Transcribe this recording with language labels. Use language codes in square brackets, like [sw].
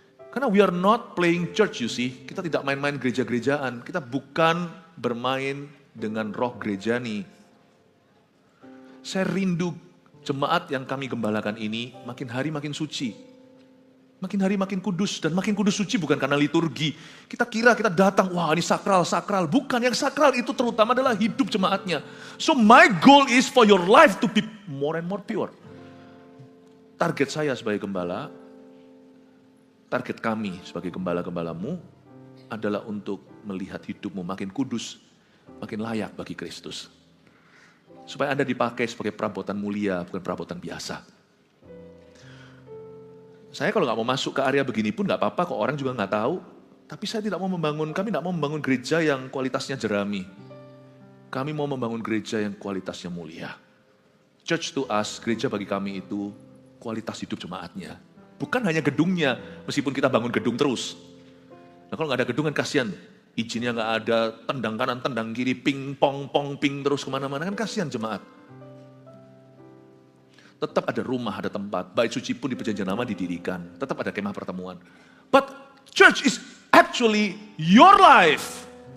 [en] Karena we are not playing church, you see. [id] Kita tidak main-main gereja-gerejaan. Kita bukan bermain dengan roh gereja nih. Saya rindu jemaat yang kami gembalakan ini makin hari makin suci. Makin hari makin kudus. Dan makin kudus suci bukan karena liturgi. Kita kira kita datang, wah ini sakral. Bukan, yang sakral itu terutama adalah hidup jemaatnya. [en] So my goal is for your life to be more and more pure. [id] Target saya sebagai gembala, target kami sebagai gembala-gembalamu adalah untuk melihat hidupmu makin kudus, makin layak bagi Kristus. Supaya Anda dipakai sebagai perabotan mulia, bukan perabotan biasa. Saya kalau nggak mau masuk ke area begini pun nggak apa-apa, kok orang juga nggak tahu. Tapi kami tidak mau membangun gereja yang kualitasnya jerami. Kami mau membangun gereja yang kualitasnya mulia. [en] Church to us, [id] gereja bagi kami itu kualitas hidup jemaatnya. Bukan hanya gedungnya, meskipun kita bangun gedung terus. Nah kalau nggak ada gedung kan kasihan. Izinnya nggak ada, tendang kanan, tendang kiri, ping, pong, ping terus kemana-mana, kan kasihan jemaat. Tetap ada rumah, ada tempat. Bait suci pun di Perjanjian Lama didirikan. Tetap ada kemah pertemuan. [en] But church is actually your life.